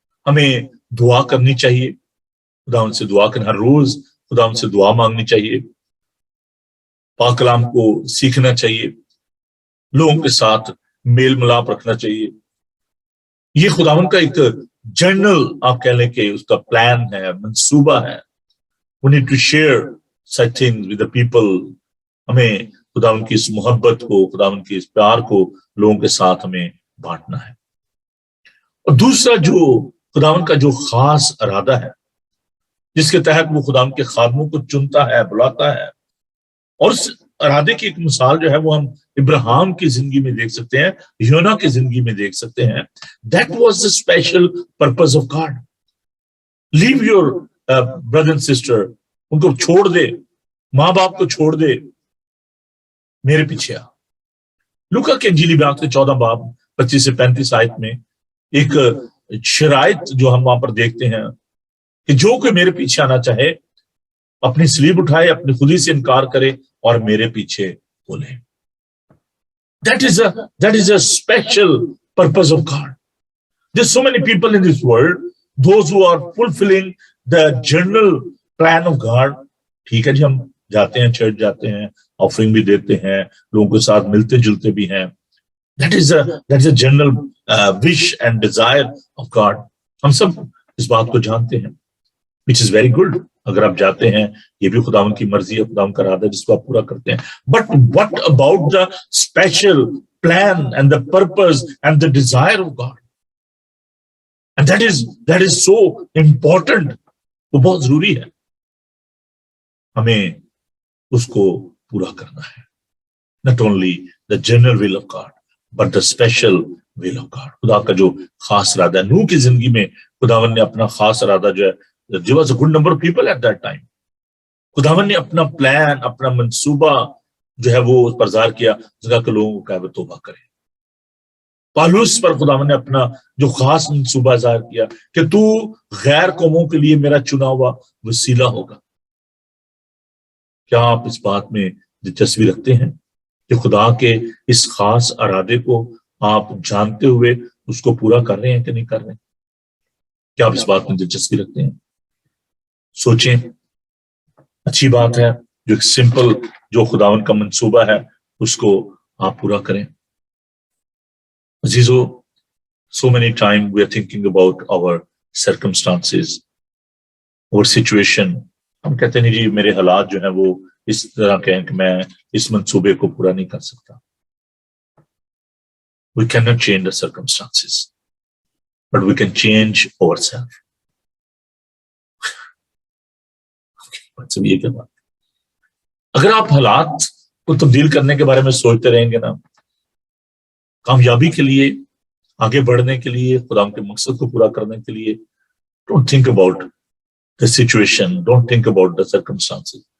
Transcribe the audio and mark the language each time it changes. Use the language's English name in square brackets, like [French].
[Hindi] हमें दुआ करनी चाहिए, खुदावन से दुआ करना, हर रोज खुदावन से दुआ मांगनी चाहिए, पाक कलाम को सीखना चाहिए, लोगों के साथ मेल मिलाप रखना चाहिए. ये खुदावन का एक जनरल आप कह लें कि उसका प्लान है, मंसूबा है. [English] We need to share such things with the people. [Hindi] हमें खुदावन की इस मोहब्बत को, खुदावन के इस प्यार को लोगों के साथ हमें बांटना है. और दूसरा जो खुदावन का जो खास इरादा है जिसके तहत वो खुदावन के खादमों को चुनता है, बुलाता है, और उस इरादे की एक मिसाल जो है वो हम इब्राहिम की जिंदगी में देख सकते हैं, योना की जिंदगी में देख सकते हैं. [English] That was the special purpose of God. Leave your brother and sister, [Hindi] उनको छोड़ दे, माँ बाप को छोड़ दे, मेरे पीछे आ. लूका के इंजीली बयान के 14 बाब 25 से 35 आयत में एक शराइत जो हम वहां पर देखते हैं कि जो कोई मेरे पीछे आना चाहे अपनी सलीब उठाए, अपनी खुदी से इनकार करे और मेरे पीछे बोले. [English] That is a special purpose of God. There's so many people in this world, those who are fulfilling the general plan of God. [Hindi] ठीक है जी, हम जाते हैं, चर्च जाते हैं, ऑफरिंग भी देते हैं, लोगों के साथ मिलते जुलते भी हैं. [English] That is a general wish and desire of God. [Hindi] हम सब इस बात को जानते हैं, [English] which is very good. [Hindi] अगर आप जाते हैं, ये भी खुदावन की मर्जी है, खुदावन का इरादा जिसको आप पूरा करते हैं. [English] But what about the special plan and the purpose and the desire of God? And that is so important. [Hindi] वो बहुत जरूरी है, हमें उसको पूरा करना है. [English] Not only the general will of God, but the special will of God. [Hindi] खुदा का जो खास इरादा है. नूह की जिंदगी में खुदावन ने अपना खास इरादा जो है, [English] there was a good number of people at that time. [Hindi] खुदावन ने अपना प्लान, अपना मंसूबा जो है वो उस पर ज़ाहिर किया, जगह के लोगों को कहा वो तौबा करें. पालूस पर खुदावन ने अपना जो खास मंसूबा ज़ाहिर किया कि तू गैर कौमों के लिए मेरा चुना हुआ वसीला होगा. क्या आप इस बात में दिलचस्पी रखते हैं कि खुदा के इस खास इरादे को आप जानते हुए उसको पूरा कर रहे हैं कि नहीं कर रहे हैं? क्या आप इस बात में दिलचस्पी रखते हैं? सोचें, अच्छी बात है. जो एक सिंपल जो खुदावन का मंसूबा है उसको आप पूरा करें. [English] अजीजों, so many times we are thinking about our circumstances, our situation. [Hindi] हम कहते नहीं जी मेरे हालात जो है वो इस तरह के हैं कि मैं इस मंसूबे को पूरा नहीं कर सकता. [English] We cannot change the circumstances, but we can change ourselves. [Hindi] मतलब ये क्या बात? अगर आप हालात को तब्दील करने के बारे में सोचते रहेंगे ना, कामयाबी के लिए, आगे बढ़ने के लिए, खुदा के मकसद को पूरा करने के लिए, [English] don't think about the situation, don't think about the circumstances.